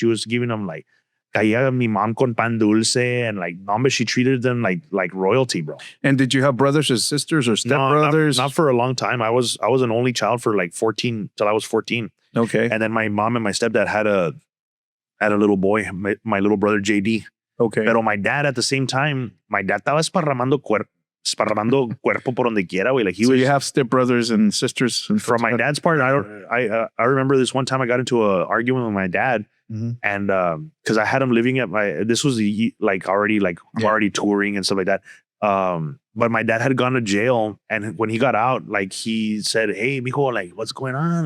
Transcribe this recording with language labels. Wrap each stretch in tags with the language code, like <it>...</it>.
<en>She was giving them like,</en> <es>caía mi mom con pan dulce,</es> <en>and like, she treated them like royalty, bro. And did you have brothers or sisters or stepbrothers? No, not for a long time. I was an only child for like 14 till I was 14. Okay. And then my mom and my stepdad had a little boy, my little brother JD. Okay. Pero my dad at the same time, my dad</en> <es>estaba esparramando cuerpo por donde quiera, güey.</es> <en>Like so you have stepbrothers and sisters. From my dad's part, I remember this one time I got into an argument with my dad. And because I had him living at this was already touring and stuff like that. But my dad had gone to jail, and when he got out, like, he said, "Hey, mijo, like, what's going on?"</en>